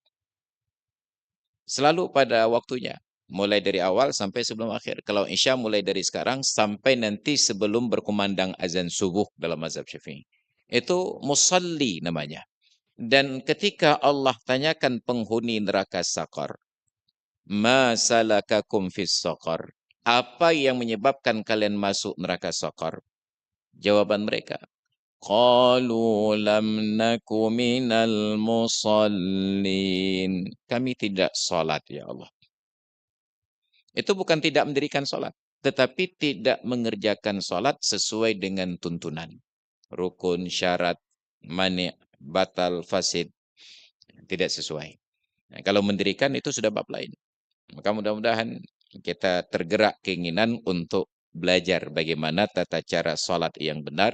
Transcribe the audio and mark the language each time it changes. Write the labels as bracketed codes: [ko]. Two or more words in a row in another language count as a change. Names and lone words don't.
[id] Selalu pada waktunya. Mulai dari awal sampai sebelum akhir. Kalau Isya mulai dari sekarang sampai nanti sebelum berkumandang azan subuh dalam mazhab Syafi'i. Itu musalli namanya. Dan ketika Allah tanyakan penghuni neraka Saqar, [ar] ما سلككم في سقر? [id] Apa yang menyebabkan kalian masuk neraka Saqar? Jawaban mereka, [ar] قالوا لم نك من المصلين. [id] Kami tidak salat [ar] يا الله. [id] Itu bukan tidak mendirikan salat, tetapi tidak mengerjakan salat sesuai dengan tuntunan. Rukun, syarat, mani', batal, fasid. Tidak sesuai. Nah, kalau mendirikan itu sudah bab lain. Maka mudah-mudahan kita tergerak keinginan untuk belajar bagaimana tata cara sholat yang benar.